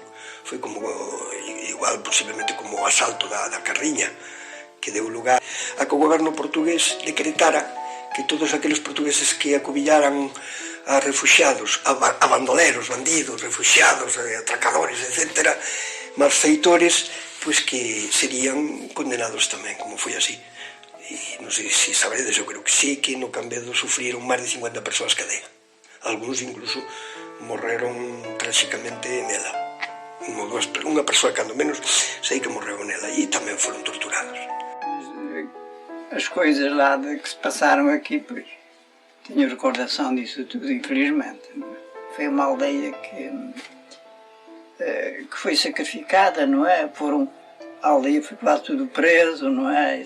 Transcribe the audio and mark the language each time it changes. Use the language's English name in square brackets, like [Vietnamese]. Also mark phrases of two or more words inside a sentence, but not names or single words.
[Galician] Foi como igual posiblemente como o asalto da Carriña, que deu lugar a que o goberno portugués decretara que todos aqueles portugueses que acubillaran a refuxiados, a bandoleros, bandidos, refuxiados, atracadores, etc., malfeitores, pois que serían condenados tamén, como foi así. E non sei se sabredes, eu creo que sí, que no Cambedo sufriron máis de 50 persoas cadea. Alguns incluso morreron tráxicamente nela. Unha persoa, cando menos, sei que morreu nela e tamén foron torturados. [Portuguese] As coisas lá que se passaram aqui, pois, tenho recordação disso tudo, infelizmente. Foi uma aldeia que foi sacrificada, não é? A aldeia foi quase tudo preso, não é?